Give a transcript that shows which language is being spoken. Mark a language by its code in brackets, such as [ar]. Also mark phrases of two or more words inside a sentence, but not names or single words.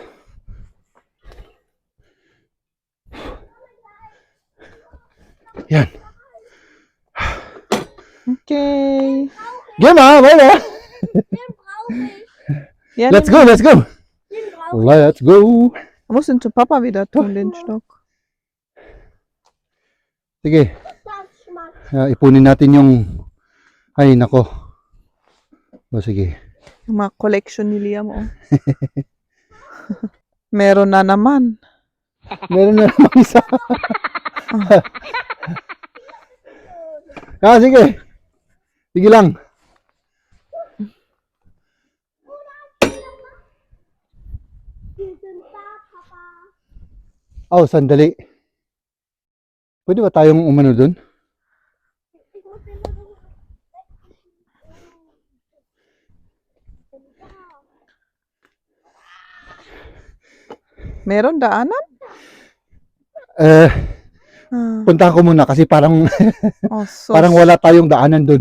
[tl] Yan. Okay. [de] Geh mal, weiter. Den brauche ich. [tl] Yan. [en] Let's go, let's go. [de] Den brauche ich. [en] Let's go. [de] Du musst ihn zu Papa wieder tun, den Stock. [tl] Sige. [de] Das schmeckt. [tl] Ipunin natin yung ay nako. O sige. Yung mga collection ni Liam, oh. Meron na naman. Meron na naman isa. Sige. Sige lang. [de] Wir sind da, Papa. [tl] Oh, sandali. Pwede ba tayong umano dun? [de] Ich muss den mal so [tl] Meron daanan? Eh, Ah. punta ko muna kasi parang Oh, sus. parang wala tayong daanan dun.